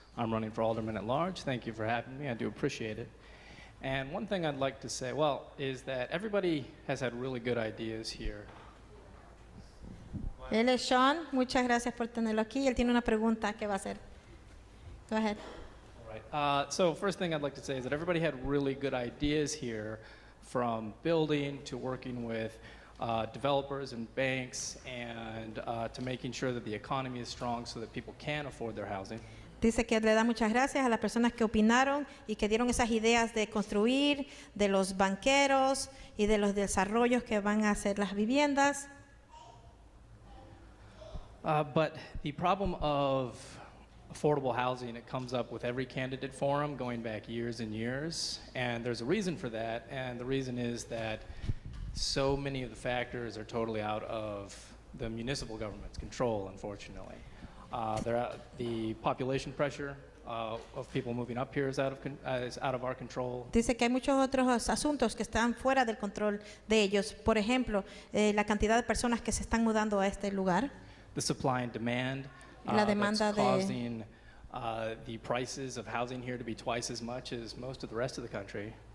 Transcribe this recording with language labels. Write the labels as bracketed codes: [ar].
[en] I'm running for Alderman at Large. Thank you for having me. I do appreciate it. And one thing I'd like to say, is that everybody has had really good ideas here. [es] Él es Sean, muchas gracias por tenerlo aquí. Él tiene una pregunta que va a hacer. [en] Go ahead. All right. So first thing I'd like to say is that everybody had really good ideas here, from building to working with developers and banks, and to making sure that the economy is strong so that people can afford their housing. [es] Dice que le da muchas gracias a las personas que opinaron y que dieron esas ideas de construir, de los banqueros y de los desarrollos que van a hacer las viviendas. [en] But the problem of affordable housing, it comes up with every candidate forum going back years and years, and there's a reason for that, and the reason is that so many of the factors are totally out of the municipal government's control, unfortunately. The population pressure of people moving up here is out of our control. [es] Dice que hay muchos otros asuntos que están fuera del control de ellos. Por ejemplo, la cantidad de personas que se están mudando a este lugar. [en] The supply and demand [es] La demanda [en] that's causing the prices of housing here to be twice as much as most of the rest of the country.